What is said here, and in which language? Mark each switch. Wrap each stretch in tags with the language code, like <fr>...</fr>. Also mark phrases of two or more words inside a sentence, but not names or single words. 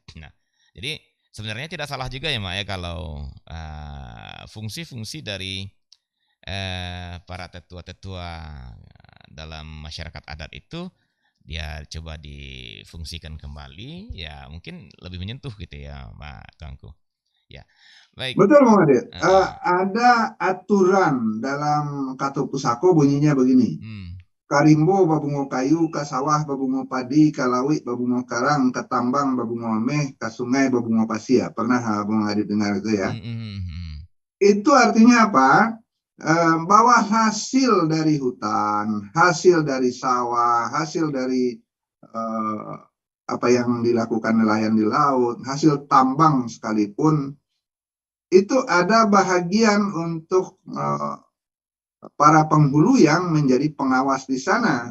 <id>Nah, jadi sebenarnya tidak salah juga ya Mak ya kalau fungsi-fungsi dari para tetua-tetua dalam masyarakat adat itu dia coba difungsikan kembali ya mungkin lebih menyentuh gitu ya Pak Tuanku. Ya, baik. Betul Bung Adit. Ada aturan dalam Katu Pusako bunyinya begini.</id> <min>Karimbo babungo kayu, kasawah babungo padi, kalawi babungo karang, ketambang babungo meh, kasungai babungo pasia.</min> <id>Pernah Bung Adit dengar itu ya? Itu artinya apa? Bahwa hasil dari hutan, hasil dari sawah, hasil dari apa yang dilakukan nelayan di laut, hasil tambang sekalipun, itu ada bahagian untuk para penghulu yang menjadi pengawas di sana.</id>